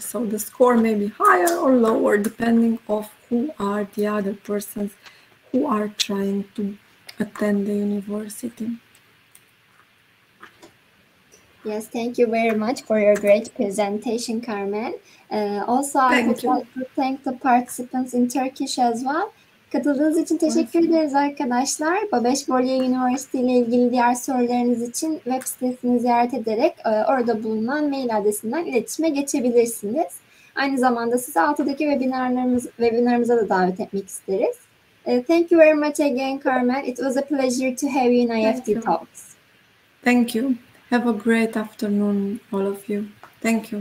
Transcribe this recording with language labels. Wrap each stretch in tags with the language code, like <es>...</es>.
<en>So the score may be higher or lower depending on who are the other persons who are trying to attend the university. Yes, thank you very much for your great presentation, Carmen. Also, I would like to thank the participants in Turkish as well.</en> <tr>Katıldığınız için teşekkür ederiz arkadaşlar. Babeş-Bolyai University ile ilgili diğer sorularınız için web sitesini ziyaret ederek orada bulunan mail adresinden iletişime geçebilirsiniz. Aynı zamanda sizi altıdaki webinarımıza da davet etmek isteriz.</tr> <en>Thank you very much again, Carmen. It was a pleasure to have you in IEFT Talks. Thank you. Have a great afternoon, all of you. Thank you.</en>